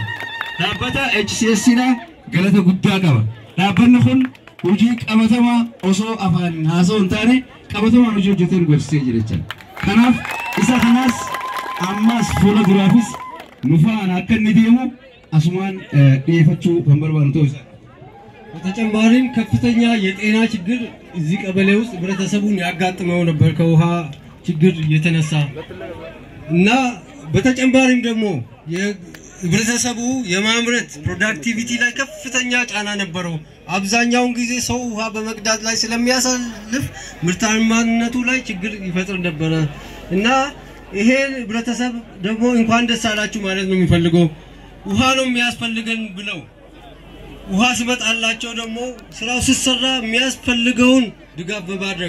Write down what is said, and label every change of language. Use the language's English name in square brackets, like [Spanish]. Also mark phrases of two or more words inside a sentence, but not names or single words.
[Oromo] Dhaabbata HCSdha galata guddaa qaba. Dhaabbanni kun hojii qabatamaa osoo afaan haasa'uu hin taane qabatamaan hojii hojjetee nu barsiisee jira jechaadha. Kanaaf isa kanaas ammas fuula duraafis nu faana akka inni deemu asumaan dhiyeeffachuu kan barbaadu ta'uu isaa. [Amharic] በተጨማሪም ከፍተኛ የጤና ችግር እዚህ ቀበሌ ውስጥ ህብረተሰቡን ያጋጥመው ነበር ከውሃ ችግር የተነሳ እና በተጨማሪም ደግሞ የህብረተሰቡ የማምረት ፕሮዳክቲቪቲ ላይ ከፍተኛ ጫና ነበረው። አብዛኛውን ጊዜ ሰው ውሃ በመቅዳት ላይ ስለሚያሳልፍ ምርታማነቱ ላይ ችግር ይፈጥር ነበር እና ይሄ ህብረተሰብ ደግሞ እንኳን ደስ አላችሁ ማለት ነው የሚፈልገው ውሃ ነው የሚያስፈልገን ብለው ውሃ ሲመጣላቸው ደግሞ ስራው ሲሰራ የሚያስፈልገውን ድጋፍ በማድረግ